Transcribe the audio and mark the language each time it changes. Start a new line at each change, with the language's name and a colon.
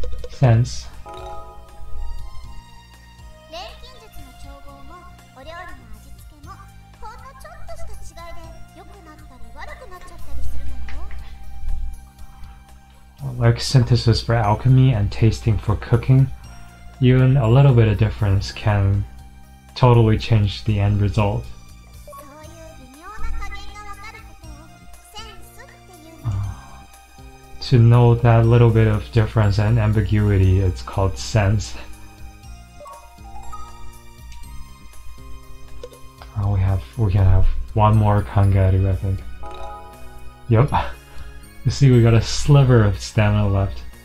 English: Sense.
Japanese: 錬金術の調合もお料理の味付けもほんのちょっとした違いで良くなったり悪くなっちゃったりするのよ。
English: Like synthesis for alchemy and tasting for cooking, even a little bit of difference can totally change the end result.
Japanese: そういう微妙な加減がわかることをセンスっていうの。
English: To know that little bit of difference and ambiguity, it's called sense. Oh, we can have one more kangaroo, I think. Yup. You see, we got a sliver of stamina left.